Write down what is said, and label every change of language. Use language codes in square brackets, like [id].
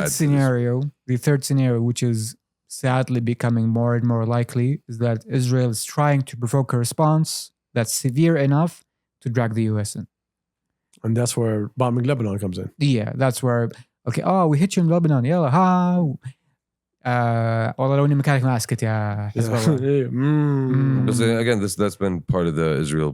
[en] to this. scenario, which is sadly becoming more and more likely, is that Israel is trying to provoke a response that's severe enough to drag the US in. And that's where bombing Lebanon comes in. Yeah, that's where, okay, we hit you in Lebanon. [ar] يلا ها. والله لو اني مكانك ما اسكت يا حزب الله. [en] Because, again, that's been part of the Israel.